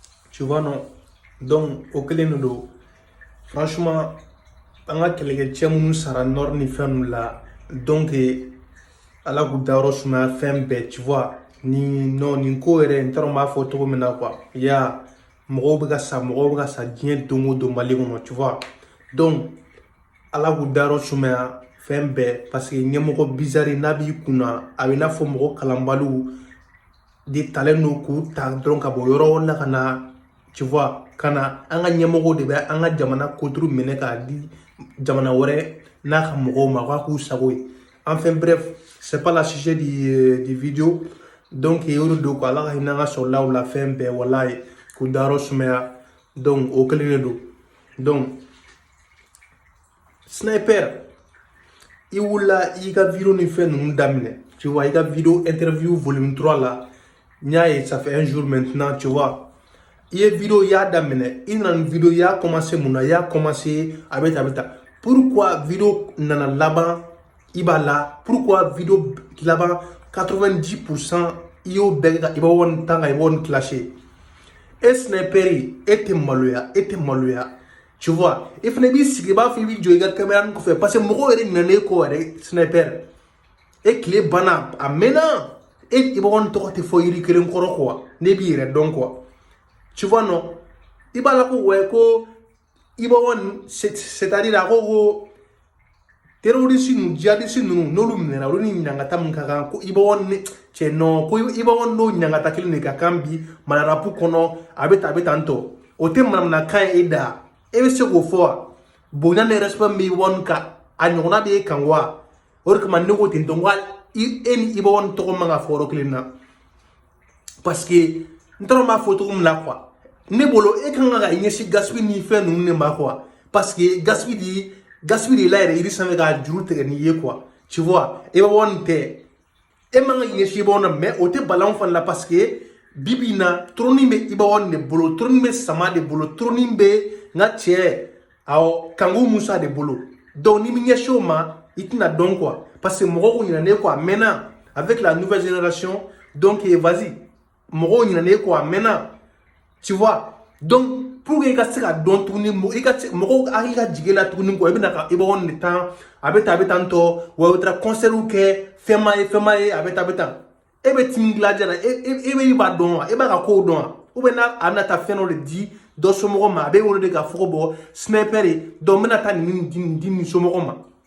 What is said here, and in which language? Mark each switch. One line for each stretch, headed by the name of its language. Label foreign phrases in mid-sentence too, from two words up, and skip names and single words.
French: Tu vois, non? Donc, au Kélénodo, franchement,
Bambara: an ka kɛlɛkɛcɛ minnu sara nord ni fɛn ninnu la donc ala k'u dayɔrɔ sumaya fɛn bɛɛ
French: tu vois
Bambara: nin ko yɛrɛ n t'a dɔn n b'a fɔ cogo min na quoi ya mɔgɔw bɛ ka sa diɲɛ don o don Mali kɔnɔ
French: tu vois
Bambara: donc ala k'u dayɔrɔ sumaya fɛn bɛɛ
French: parce que
Bambara: ɲɛmɔgɔ bizarre n'a b'i kunna a bɛ n'a fɔ mɔgɔ kalanbaliw de talen don k'u ta dɔrɔn ka bɔ yɔrɔ wɛrɛ la ka na
French: tu vois
Bambara: ka na an ka ɲɛmɔgɔw de bɛ an ka jamana koturu minɛ k'a di jamana wɛrɛ n'a ka mɔgɔw ma k'a k'u sago ye
French: enfin bref c'est pas la sujet du vidéo
Bambara: donc o de don ko ala ka hinɛ an ka sɔrɔlaw la fɛn bɛɛ walayi k'u dayɔrɔ sumaya donc o kelen de don donc sniper i wulila i ka vidéo ni fɛn ninnu daminɛ
French: tu vois
Bambara: i ka
French: vidéo interview volume 3
Bambara: la n y'a ye
French: ça fait un jour maintenant tu vois
Bambara: i ye vidéo y'a daminɛ i nana ni vidéo y'a commencé mun na y'a commencé a bɛ ta
French: pourquoi vidéo
Bambara: nana laban i b'a la
French: pourquoi vidéo
Bambara: laban 90% i y'o bɛɛ kɛ ka i b'a wari tan ka i b'a wari clasher e sniper e tɛ maloya
French: tu vois
Bambara: i fana b'i sigi i b'a fɔ i b'i jɔ i ka caméra nin kɔfɛ
French: parce que
Bambara: mɔgɔw yɛrɛ ɲinɛna e kɔ yɛrɛ sniper e tile banna a mɛnna i b'a wari tɔgɔ tɛ fɔ yiri kelen kɔrɔ quoi ne b'i yɛrɛ dɔn quoi
French: tu vois non
Bambara: i b'a la ko ouais ko i b'a wari c'est-à-dire a ko terroriste ninnu djihadiste ninnu n'olu minɛra olu ni ɲangata min ka kan ko i b'a wari cɛ non ko i b'a wari n'o ɲangata kelen de ka kan bi malarapu kɔnɔ a bɛ tan tɔ o tɛ manamanakan ye e da e bɛ se k'o fɔ wa bonya ni respect b'i wari kan a ɲɔgɔnna b'e kan wa o de kama ne ko ten tɔ n ko e ni i b'a wari tɔgɔ man ka fɔ yɔrɔ kelen na
French: parce que
Bambara: n t'a dɔn n b'a fɔ cogo min na quoi ne bolo e kan ka i ɲɛsin gaspille ni fɛn ninnu de ma quoi
French: parce que
Bambara: gaspille de la yɛrɛ yiri sanfɛ k'a juru tigɛ n'i ye
French: quoi tu vois
Bambara: e b'a wari nin tɛ e man ka i ɲɛsin i b'a wari na mais o tɛ bala anw fana la
French: parce que
Bambara: bibi in na trône bɛ i b'a wari de bolo trône bɛ sama de bolo trône bɛ n ka cɛ awɔ kanku musa de bolo donc ni mi ɲɛsin o ma i tɛna dɔn quoi
French: parce que
Bambara: mɔgɔw ko ɲinɛ ne
French: quoi maintenant avec la nouvelle génération donc vas-y
Bambara: mɔgɔw ɲinɛ ne
French: quoi maintenant tu vois donc pour que
Bambara: i ka se ka dɔn tuguni mɔgɔw hakili ka jigin la tuguni quoi i bɛna ka i b'a wari de tan a bɛ tan tɔ wa i bɛ taa concert kɛ fɛn ma ye a bɛ tan e bɛ timi dilanja la e b'a dɔn wa e b'a ka kow dɔn wa
French: ou bien
Bambara: n'a bɛna taa fɛn dɔ de di dɔ somɔgɔ ma a bɛ wele de k'a fɔ ko bɔ sniper ye donc n bɛna taa nin di nin somɔgɔ ma